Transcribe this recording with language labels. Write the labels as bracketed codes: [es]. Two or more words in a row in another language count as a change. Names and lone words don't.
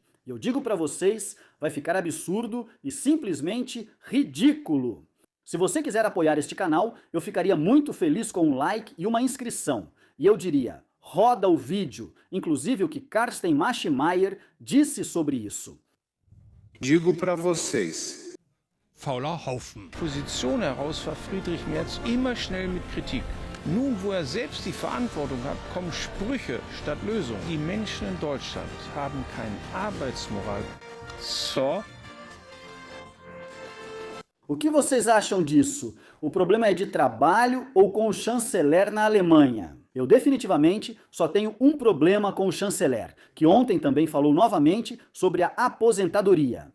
[pt] E eu digo para vocês, vai ficar absurdo e simplesmente ridículo. Se você quiser apoiar este canal, eu ficaria muito feliz com um like e uma inscrição. E eu diria, roda o vídeo, inclusive o que Carsten Maschmeyer disse sobre isso. Digo para vocês. [de] Fauler Haufen. Position heraus war Friedrich Merz immer schnell mit Kritik. Nun, wo er selbst die Verantwortung hat, kommen Sprüche statt Lösungen. Die Menschen in Deutschland haben keine Arbeitsmoral. [pt] Só. O que vocês acham disso? O problema é de trabalho ou com o chanceler na Alemanha? Eu definitivamente só tenho um problema com o chanceler, que ontem também falou novamente sobre a aposentadoria.